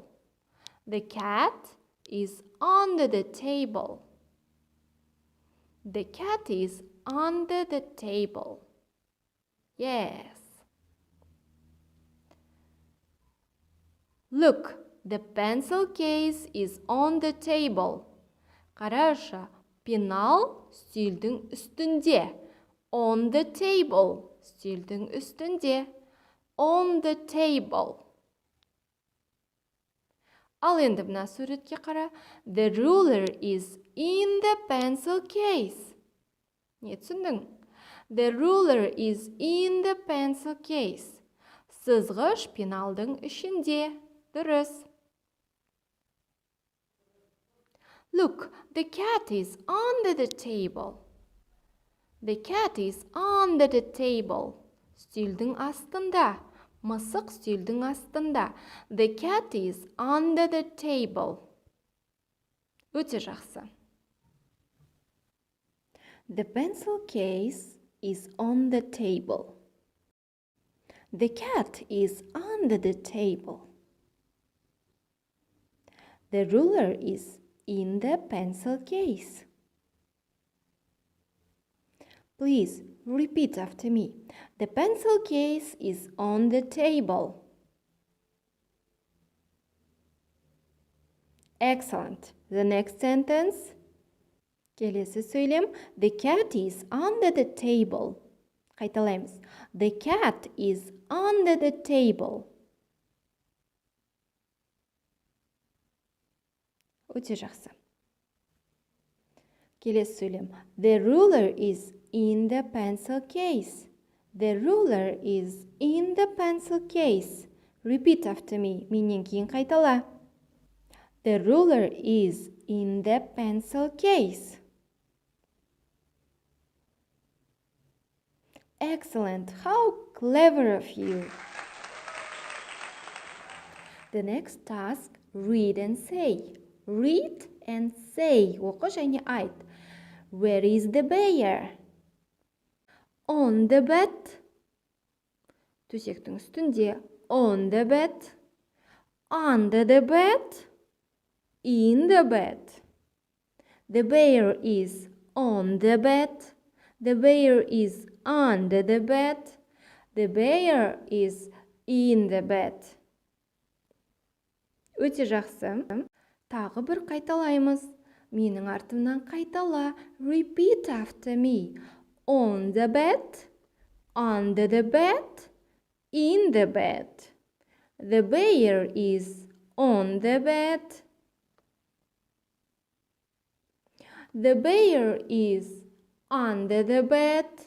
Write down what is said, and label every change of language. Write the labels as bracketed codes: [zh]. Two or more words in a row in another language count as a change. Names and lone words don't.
[en] The cat is under the table. The cat is under the table. Yes. Look, the pencil case is on the table. [kk] Қарашы, пенал үстелдің үстінде. [en] On the table, [kk] үстелдің үстінде. [en] On the table. [kk] Ал енді мына суретке қара. [en] The ruler is in the pencil case. [kk] Не түсіндің? [en] The ruler is in the pencil case. [kk] Сызғыш пеналдың ішінде. Дұрыс. [en] Look, the cat is under the table. The cat is under the table. [kk] Үстелдің астында. Мысық үстелдің астында. [en] The cat is under the table. [kk] Өте жақсы. [en] The pencil case is on the table. The cat is under the table. The ruler is in the pencil case. Please repeat after me. The pencil case is on the table. Excellent. The next sentence. [kk] Келесі сөйлем. [en] The cat is under the table. [kk] Қайталаймыз. [en] The cat is under the table. [kk] Өте жақсы. Келесі сөйлем. [en] The ruler is in the pencil case. The ruler is in the pencil case. Repeat after me. [kk] Менен кейін қайтала. [en] The ruler is in the pencil case. Excellent. How clever of you. The next task, read and say. Read and say. [kk] Оқы және айт. [en] Where is the bear? On the bed. [kk] Төсектің үстінде. [en] On the bed. Under the bed. In the bed. The bear is on the bed. The bear is under the bed. The bear is in the bed. [kk] Өте жақсы. Тағы бір қайталаймыз. Менің артымнан қайтала. [en] Repeat after me. On the bed. Under the bed. In the bed. The bear is on the bed. The bear is under the bed.